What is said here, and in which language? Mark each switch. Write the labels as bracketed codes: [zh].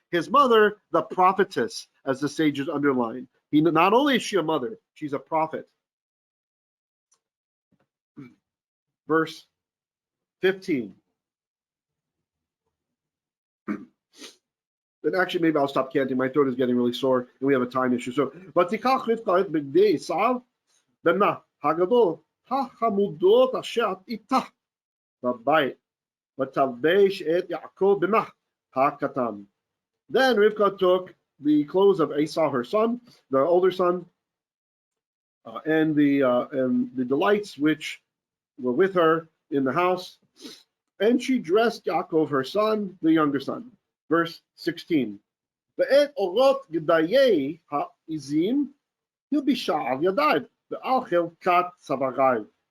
[en] His mother, the prophetess, as the sages underline. Not only is she a mother, she's a prophet. Verse 15. And actually, maybe I'll stop canting. My throat is getting really sore, and we have a time issue. [he] So, ותיקח רבקה את בגדי עשיו, בנה הגדול, החמודות אשר איתה בבית, ותלבש את יעקב בנה הקטן. [en] Then Rivqah took the clothes of Esau, her son, the older son, and the delights which were with her in the house, and she dressed Yaakov, her son, the younger son. Verse 16. [he] ואת אורות גדיי העזים ילבישה על ידיו, ועל חלקת צוואריו.